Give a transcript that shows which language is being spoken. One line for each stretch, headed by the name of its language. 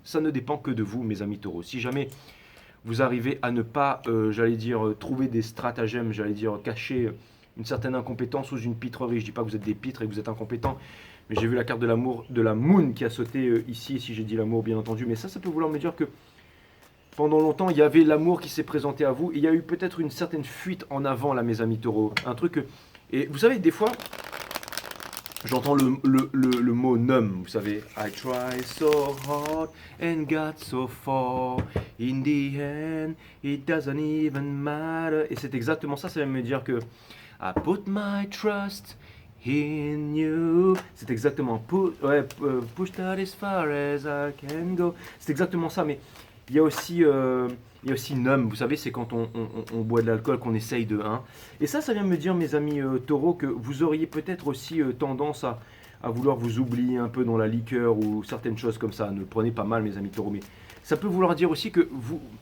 French: Ça ne dépend que de vous, mes amis taureaux. Si jamais vous arrivez à ne pas, trouver des stratagèmes, cacher une certaine incompétence sous une pitrerie. Je ne dis pas que vous êtes des pitres et que vous êtes incompétents, mais j'ai vu la carte de l'amour, de la moon qui a sauté ici, si j'ai dit l'amour bien entendu. Mais ça peut vouloir me dire que pendant longtemps, il y avait l'amour qui s'est présenté à vous. Et il y a eu peut-être une certaine fuite en avant là, mes amis taureaux. Un truc que... Et vous savez, des fois, j'entends le mot numb, vous savez.
English: I try so hard and got so far. In the end, it doesn't even matter.
French: Et c'est exactement ça, ça va me dire que
English: I put my trust in you.
French: C'est exactement
English: push that as far as I can go.
French: C'est exactement ça, mais il y a aussi numb. Vous savez, c'est quand on boit de l'alcool qu'on essaye de... Hein. Et ça vient me dire, mes amis taureaux, que vous auriez peut-être aussi tendance à vouloir vous oublier un peu dans la liqueur ou certaines choses comme ça. Ne le prenez pas mal, mes amis taureaux, mais ça peut vouloir dire aussi que vous...